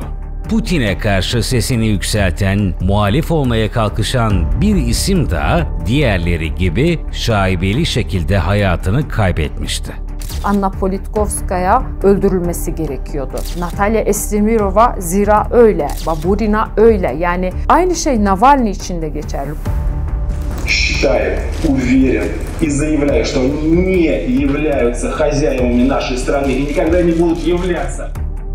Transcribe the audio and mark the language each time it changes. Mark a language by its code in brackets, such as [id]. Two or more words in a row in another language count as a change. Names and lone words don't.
[tr] Putin'e karşı sesini yükselten, muhalif olmaya kalkışan bir isim daha diğerleri gibi şaibeli şekilde hayatını kaybetmişti. Anna Politkovskaya öldürülmesi gerekiyordu. Natalya Estemirova zira öyle, Baburina öyle. Yani aynı şey Navalny için de geçerli. [ru] Считает, уверен и заявляет, что не являются хозяевами нашей страны и никогда не будут являться.